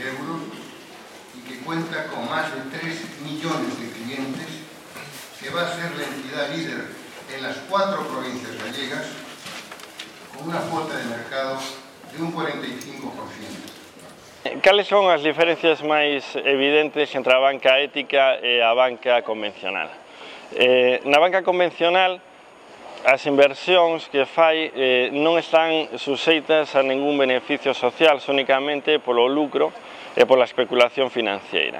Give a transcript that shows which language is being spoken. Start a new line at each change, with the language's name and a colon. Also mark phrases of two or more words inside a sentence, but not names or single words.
Spanish: euros y que cuenta con más de 3 millones de clientes, que va a ser la entidad líder en las 4 provincias gallegas, con una cuota de mercado de un 45%.
Galician: Cales son as diferencias máis evidentes entre a banca ética e a banca convencional? Na banca convencional, as inversións que fai non están suxeitas a ningún beneficio social, únicamente polo lucro e pola especulación financiera.